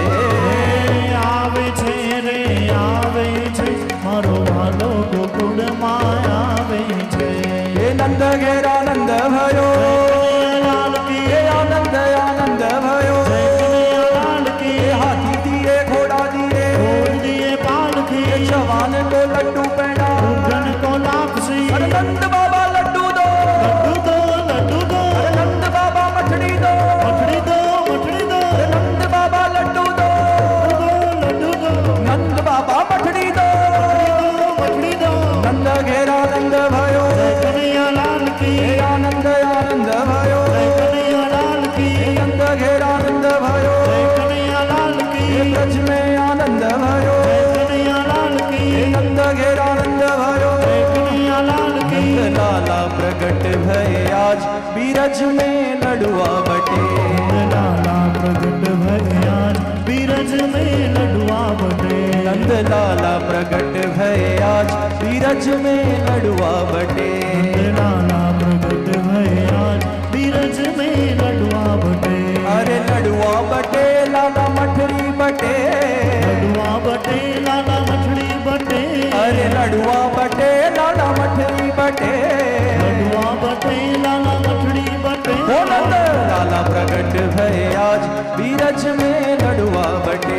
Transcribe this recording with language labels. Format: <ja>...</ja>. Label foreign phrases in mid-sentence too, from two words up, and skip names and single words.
<gu>આવે છે રે આવે છે મારો વાલો ગોકુળમાં આવે છે.</gu> <hi>ए नंद घेर आनंद भयो, कनैयालाल की ए आनंद आनंद भयो, કનૈયાલાલ એ કી. हाथी दिए घोड़ा दिए, छोड़ दिए पालकी ए जवान को लड्डू पेड़ा, धन को लापसी. अरे नंद बाबा लड्डू दो, लड्डू दो अरे नंद बाबा मठड़ी दो, मठड़ी दो मठड़ी दो. अरे नंद बाबा लड्डू दो, लड्डू दो नंद बाबा मठड़ी दो, मठड़ी दो. नंद घेर आनंद भयो, कन्हैयालाल की ए आनंद आनंद भयो, कन्हैयालाल की ए नंद घेर आनंद भयो, कन्हैयालाल એ की ब्रज में आनंद भयो, कन्हैयालाल की ए नंद घेर आनंद भयो, कन्हैयालाल की. नंद लाला प्रगट भय आज बीरज में लडवा बटे, लाला प्रगट भय आज बीरज में लडुआ बटे. नंद लाला प्रगट भय आज बीरज में लडवा बटे, लाला प्रगट भय आज बीरज में लडुआ बटे. अरे लडवा बटे लाला मठरी बटे, लडुआ बटे लाला मछली बटे. अरे लडवा बटे लाला मठरी बटे, लडुआ बटे लाला मछली बटे. ओ नंद लाला प्रगट भय आज बीरज में लडवा बटे,</hi>